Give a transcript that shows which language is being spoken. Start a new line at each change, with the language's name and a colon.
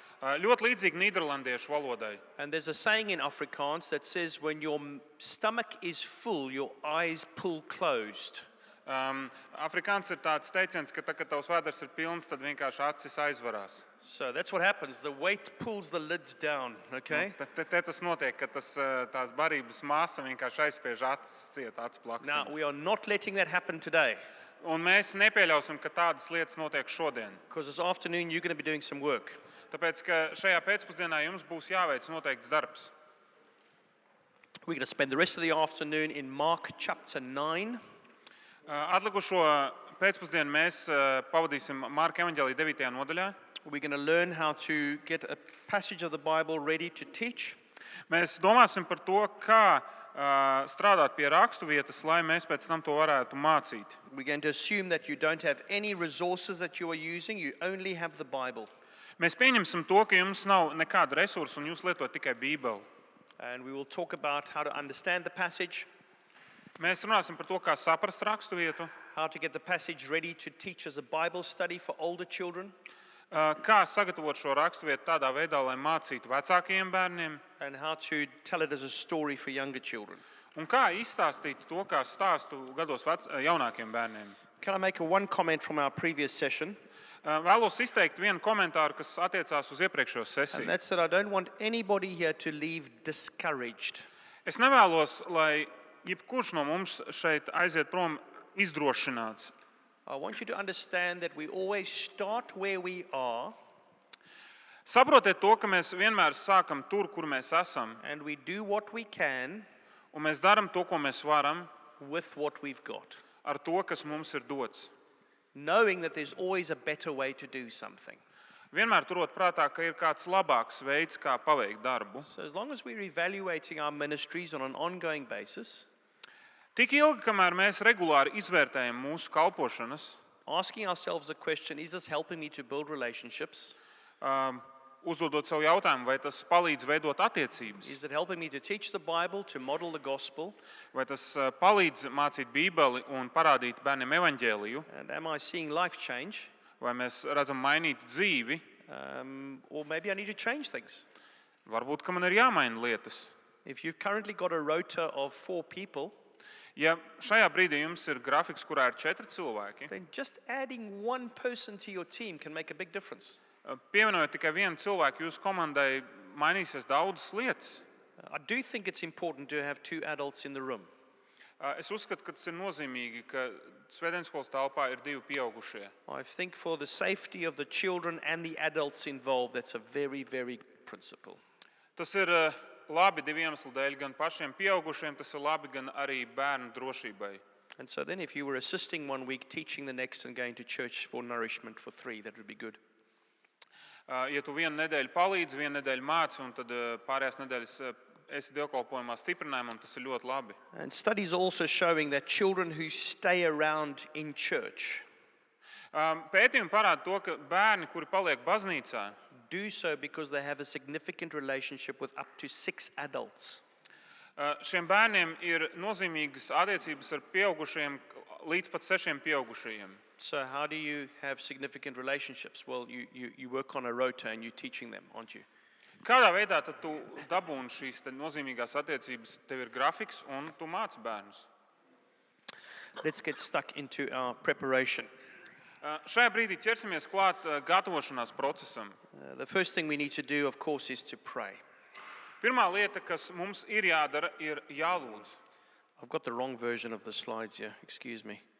Latvian: Ļoti līdzīgi nīderlandiešu valodai.
English: And there's a saying in Afrikaans that says when your stomach is full, your eyes pull closed.
Latvian: Afrikāns ir tāds teiciens, ka tad, kad tavs vēders ir pilns, tad vienkārši acis aizvarās.
English: So that's what happens. The weight pulls the lids down, okay?
Latvian: Te tas notiek, ka tās barības māsa vienkārši aizspiež acis, ciet acis
English: Now, we
Latvian: plakstums.
English: are not letting that happen today,
Latvian: Un mēs nepieļausim, ka tādas lietas notiek šodien.
English: because this afternoon you're going to be doing some work.
Latvian: Tāpēc, ka šajā pēcpusdienā jums būs jāveic noteikts darbs.
English: We're going to spend the rest of the afternoon in Mark chapter 9.
Latvian: Atlikušo pēcpusdienu mēs pavadīsim Marka evaņģēlija 9. nodaļā.
English: We're going to learn how to get a passage of the Bible ready to teach.
Latvian: Mēs domāsim par to, kā strādāt pie raksturvietas, lai mēs pēc tam to varētu mācīt.
English: We're going to assume that you don't have any resources that you are using, you only have the Bible.
Latvian: Mēs pieņemsim to, ka jums nav nekāda resursa un jūs lietojat tikai Bībeli.
English: And we will talk about how to understand the passage,
Latvian: Mēs runāsim par to, kā saprast raksturvietu,
English: how to get the passage ready to teach as a Bible study for older children,
Latvian: kā sagatavot šo raksturvietu tādā veidā, lai mācītu vecākajiem bērniem,
English: and how to tell it as a story for younger children.
Latvian: un kā izstāstīt to kā stāstu gados jaunākiem bērniem.
English: Can I make one comment from our previous session?
Latvian: Vēlos izteikt vienu komentāru, kas attiecās uz iepriekšējo
English: And
Latvian: sesiju.
English: that's that I don't want anybody here to leave discouraged.
Latvian: Es nevēlos, lai jebkurš no mums šeit aiziet prom izdrošināts.
English: I want you to understand that we always start where we are
Latvian: Saprotiet to, ka mēs vienmēr sākam tur, kur mēs esam,
English: and we do what we can
Latvian: un mēs darām to, ko mēs varam,
English: with what we've got,
Latvian: ar to, kas mums ir dots.
English: knowing that there's always a better way to do something.
Latvian: Vienmēr turot prātā, ka ir kāds labāks veids, kā paveikt darbu.
English: So as long as we're evaluating our ministries on an ongoing basis,
Latvian: Tik ilgi, kamēr mēs regulāri izvērtējam mūsu kalpošanas,
English: asking ourselves the question, is this helping me to build relationships?
Latvian: uzdodot savu jautājumu, vai tas palīdz veidot attiecības,
English: Is it helping me to teach the Bible, to model the gospel?
Latvian: vai tas palīdz mācīt Bībeli un parādīt bērniem evaņģēliju,
English: And am I seeing life change?
Latvian: vai mēs redzam mainīt dzīvi,
English: Or maybe I need to change things.
Latvian: varbūt, ka man ir jāmaina lietas.
English: If you've currently got a rota of 4 people,
Latvian: Ja šajā brīdī jums ir grafiks, kurā ir 4 cilvēki,
English: then just adding one person to your team can make a big difference.
Latvian: pievienojot tikai vienu cilvēku jūsu komandai, mainīsies daudzas lietas.
English: I do think it's important to have 2 adults in the room.
Latvian: Es uzskatu, ka tas ir nozīmīgi, ka svētdienskolas telpā ir 2 pieaugušie.
English: I think for the safety of the children and the adults involved, that's a very, very good principle.
Latvian: Tas ir labi 2 iemeslu dēļ, gan pašiem pieaugušiem, tas ir labi gan arī bērnu drošībai.
English: And so then if you were assisting one week, teaching the next and going to church for nourishment for 3, that would be good.
Latvian: Ja tu vienu nedēļu palīdzi, vienu nedēļu māci, un tad pārējās nedēļas esi dievkalpojumā stiprinājumā, un tas ir ļoti labi.
English: And studies are also showing that children who stay around in church
Latvian: Pētījumi parāda to, ka bērni, kuri paliek baznīcā,
English: do so because they have a significant relationship with up to 6 adults.
Latvian: šiem bērniem ir nozīmīgas attiecības ar pieaugušiem līdz pat 6 pieaugušajiem.
English: So how do you have significant relationships? Well, you work on a rota and you're teaching them, aren't you?
Latvian: Kādā veidā tad tu dabūni šīs nozīmīgās attiecības? Tev ir grafiks un tu māci bērnus.
English: Let's get stuck into our preparation.
Latvian: Šajā brīdī ķersimies klāt gatavošanās procesam.
English: The first thing we need to do, of course, is to pray.
Latvian: Pirmā lieta, kas mums ir jādara, ir jālūdz.
English: I've got the wrong version of the slides here, excuse me.